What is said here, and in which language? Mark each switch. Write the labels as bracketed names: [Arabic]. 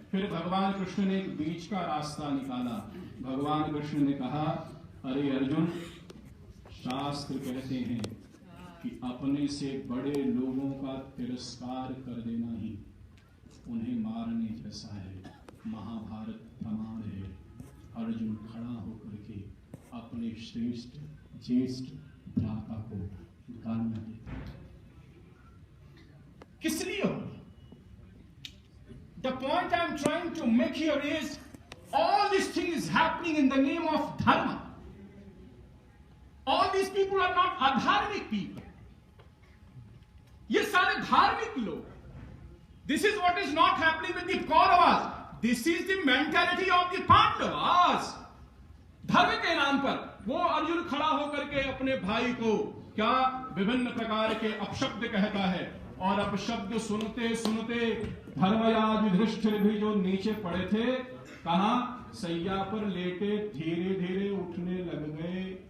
[Hindi] फिर भगवान कृष्ण ने एक बीच का रास्ता निकाला। भगवान कृष्ण ने कहा अरे अर्जुन, शास्त्र कहते हैं कि अपने से बड़े लोगों का तिरस्कार कर देना ही उन्हें मारने जैसा है। महाभारत प्रमाण है। अर्जुन खड़ा होकर के अपने श्रेष्ठ ज्येष्ठ भ्राता को गालियां देता है। किस लिए हो? [English] The point I am trying to make here is all this thing is happening in the name of dharma. All these people are not adharmic people. [Hindi] ये सारे धार्मिक लोग। [English] This is what is not happening with the Kauravas. This is the mentality of the Pandavas. [Hindi] धर्म के नाम पर वो अर्जुन खड़ा होकर के अपने भाई को क्या विभिन्न प्रकार के अपशब्द कहता है, और अपशब्द सुनते सुनते धर्मराज युधिष्ठिर भी जो नीचे पड़े थे, कहा सैया पर लेटे धीरे धीरे उठने लग गए।